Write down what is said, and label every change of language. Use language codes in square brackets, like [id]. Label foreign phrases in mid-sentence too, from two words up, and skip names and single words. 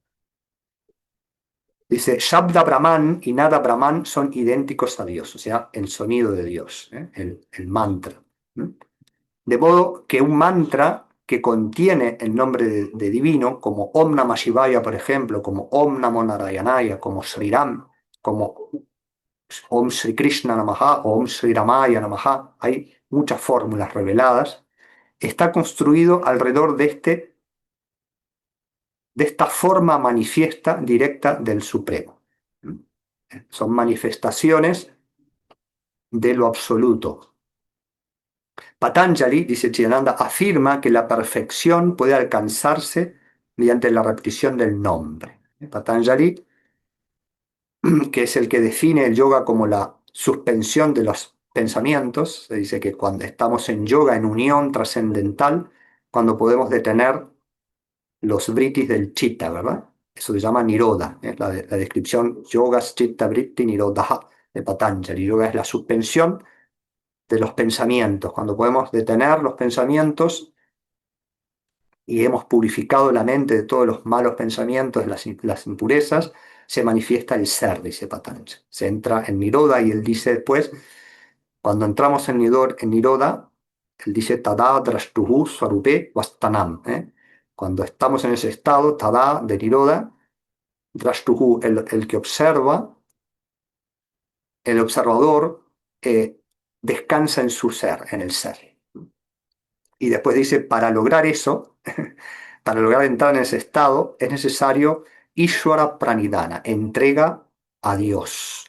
[es] Dice, Shabda Brahman y Nada Brahman son idénticos a Dios, o sea, el sonido de Dios, el mantra. ¿m? De modo que un mantra que contiene el nombre de divino, como [sa] ॐ नमः शिवाय, [es] por ejemplo, como [sa] ॐ नमो नारायणाय, [es] como [sa] श्री राम, [es] como [sa] ॐ श्री कृष्ण नमः [es] o [sa] ॐ श्री रामाय नमः, [es] hay muchas fórmulas reveladas, está construido alrededor de esta forma manifiesta directa del Supremo. Son manifestaciones de lo absoluto. Patanjali, dice Chidananda, afirma que la perfección puede alcanzarse mediante la repetición del nombre. Patanjali, que es el que define el yoga como la suspensión de los pensamientos, se dice que cuando estamos en yoga, en unión trascendental, cuando podemos detener los vrittis del chitta, ¿verdad? Eso se llama nirodha, la descripción [sa] योगस् चित्त वृत्ति निरोध [es] de Patanjali. Yoga es la suspensión de los pensamientos, cuando podemos detener los pensamientos y hemos purificado la mente de todos los malos pensamientos, las impurezas, se manifiesta el ser, dice Patanjali. Se entra en Nirodha y él dice después, cuando entramos en Nirodha, él dice [sa] तदा द्रष्टुः स्वरूपे वस्तानम्. [es] Cuando estamos en ese estado, Tada de Nirodha, drashtuhu, el que observa, el observador descansa en su ser, en el ser. Y después dice, para lograr eso, para lograr entrar en ese estado, es necesario Ishvara Pranidhana, entrega a Dios.